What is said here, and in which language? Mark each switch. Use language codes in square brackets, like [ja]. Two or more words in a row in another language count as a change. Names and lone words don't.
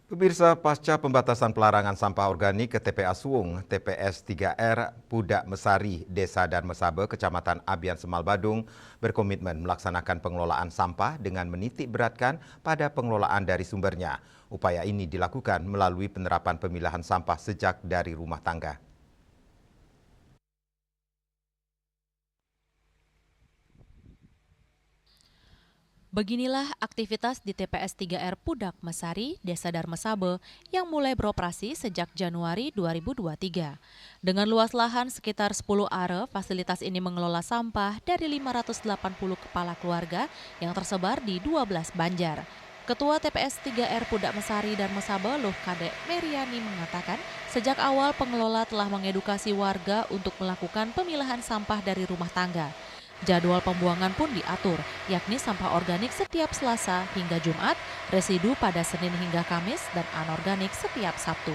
[id] Pemirsa, pasca pembatasan pelarangan sampah organik ke TPA Suwung, TPS 3R Pudak Mesari, Desa Darmesaba, Kecamatan Abian Semal Badung, berkomitmen melaksanakan pengelolaan sampah dengan menitik beratkan pada pengelolaan dari sumbernya. Upaya ini dilakukan melalui penerapan pemilahan sampah sejak dari rumah tangga. Beginilah aktivitas di TPS 3R Pudak Mesari, Desa Darmesaba yang mulai beroperasi sejak Januari 2023. Dengan luas lahan sekitar 10 are, fasilitas ini mengelola sampah dari 580 kepala keluarga yang tersebar di 12 banjar. Ketua TPS 3R Pudak Mesari Darmesaba, Luh Kadek Meriani mengatakan, sejak awal pengelola telah mengedukasi warga untuk melakukan pemilahan sampah dari rumah tangga. Jadwal pembuangan pun diatur, yakni sampah organik setiap Selasa hingga Jumat, residu pada Senin hingga Kamis, dan anorganik setiap Sabtu.